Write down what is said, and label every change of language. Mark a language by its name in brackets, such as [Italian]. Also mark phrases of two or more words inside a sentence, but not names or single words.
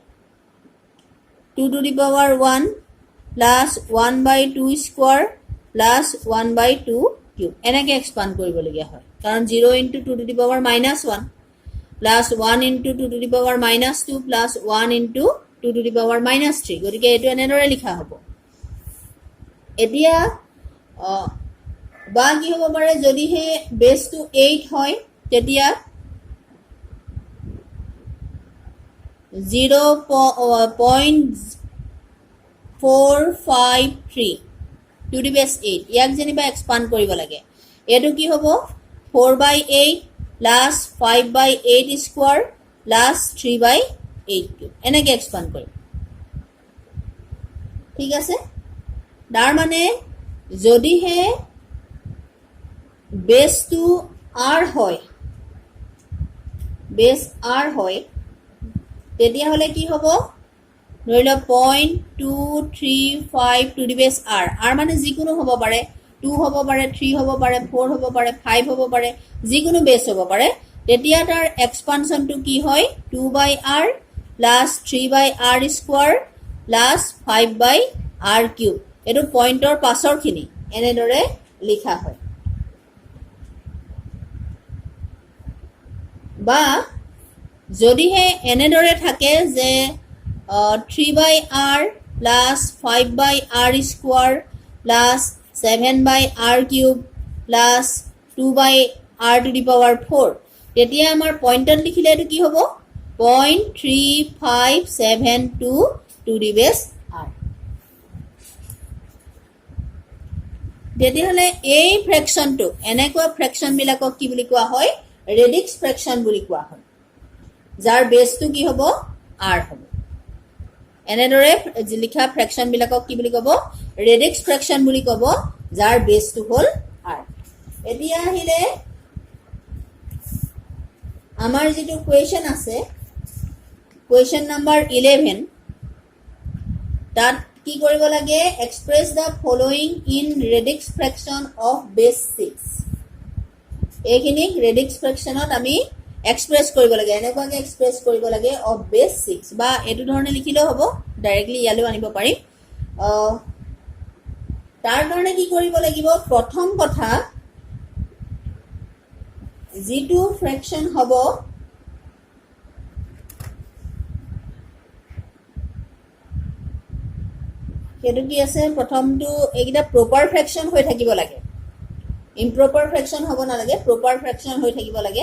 [English] 2 to the power 1 plus 1 by 2 square plus 1 by 2 cube [Assamese] এনেকৈ এক্সপান্ড কৰিবলগীয়া হয় কাৰণ [English] 0 into 2 to the power minus 1 plus 1 into 2 to the power minus 2 plus 1 into 2 to the power minus 3 [Assamese] গতিকে এটো এনেদৰে লিখা হ'ব এতিয়া বা কি হ'ব পাৰে যদি হে বেসটো 8 হয় তেতিয়া 0.453 [English] to the base 8 [Assamese] ইয়াক যেনিবা এক্সপান্ড কৰিব লাগে এটো কি হ'ব [English] 4 by 8 plus 5 by 8 square plus 3 by 8 [Assamese] এনেকৈ এক্সপান্ড কৰিম ঠিক আছে তাৰ মানে যদি হে বেসটো r হয় বেস r হয় তেতিয়া হলে কি হ'ব ধৰি লওক [English] 0.235 to the base r [Assamese] r মানে যিকোনো হ'ব পাৰে 2 হ'ব পাৰে 3 হ'ব পাৰে 4 হ'ব পাৰে 5 হ'ব পাৰে যিকোনো বেস হ'ব পাৰে তেতিয়া তাৰ এক্সপানশনটো কি হয় [English] 2 by r plus 3 by r square plus 5 by r cube [Assamese] এটো পইণ্টৰ পাছৰখিনি এনেদৰে লিখা হয় বা যদিহে এনেদৰে থাকে যে [English] 3 by r plus 5 by r square plus 7 by r cube plus 2 by r to the power 4 [Assamese] তেতিয়া আমাৰ পইণ্টত লিখিলে এটো কি হ'ব [English] 0.3572 to the base r [Assamese] তেতিয়াহলে এই ফ্ৰেকশনটো এনেকুৱা ফ্ৰেকশন বিলাকক কি বুলি কোৱা হয় [English] radix fraction [Assamese] বুলি কোৱা হয় যাৰ বেসটো কি হ'ব r হ'ব এনেদৰে লিখা ফ্ৰেকশন বিলাকক কি বুলি ক'ব [English] radix fraction [Assamese] বুলি ক'ব যাৰ বেসটো হ'ল r এতিয়া আহিলে আমাৰ যেটো কোৱেশ্চন আছে [English] question number [Assamese] 11 তাত কি কৰিব লাগে [English] express the following in radix fraction of base 6 [Assamese] এইখিনিক [English] radix fraction [Assamese] আমি এক্সপ্ৰেছ কৰিব লাগে, এনেকুৱাকৈ এক্সপ্ৰেছ কৰিব লাগে [English] of base 6 [Assamese] বা এইটো ধৰণে লিখিলেও হ'ব, ডাইৰেক্টলি ইয়ালৈও আনিব পাৰিম। তাৰ কাৰণে কি কৰিব লাগিব, প্ৰথম কথা যিটো ফ্ৰেকশ্যন হ'ব সেইটো কি আছে, প্ৰথমটো এইকেইটা [English] proper fraction [Assamese] হৈ থাকিব লাগে, [English] improper fraction [Assamese] হ'ব নালাগে, [English] proper fraction [Assamese] হৈ থাকিব লাগে।